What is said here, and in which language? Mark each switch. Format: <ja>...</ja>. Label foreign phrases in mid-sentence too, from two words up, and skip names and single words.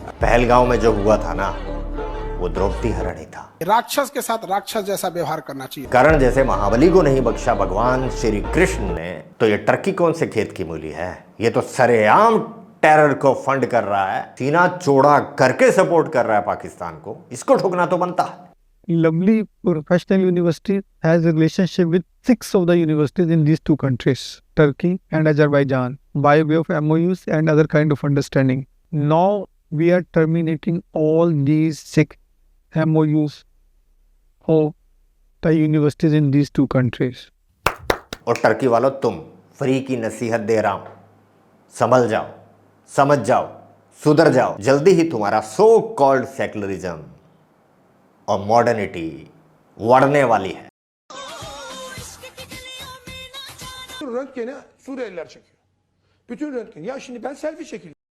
<hi>पहलगांव में जो हुआ था ना, वो द्रौपदी हरण ही था। राक्षस के साथ राक्षस जैसा व्यवहार करना चाहिए। कर्ण जैसे महाबली को नहीं बख्शा भगवान श्री कृष्ण ने, तो ये टर्की कौन से खेत की मूली है? ये तो सरेआम टेरर को फंड कर रहा है, सीना चौड़ा करके सपोर्ट कर रहा है पाकिस्तान को। इसको ठोकना तो बनता है।</hi> <en>Lovely Professional University has a relationship with 6 of the universities in these 2 countries, Turkey and Azerbaijan, by way of MOUs and other kind of understanding. Now we are terminating all these 6 MOUs for the universities in these 2 countries.</en> <hi>और टर्की वालों, तुम फ्री की नसीहत दे रहा हूं, संभल जाओ, समझ जाओ, सुधर जाओ। जल्दी ही तुम्हारा</hi> <en>so called secularism</en> <hi>और मॉडर्निटी बढ़ने वाली है।</hi> <tr>Röntgeni Suriyeliler çekiyor. Bütün röntgen. Ya şimdi ben selfie çekeyim.</tr>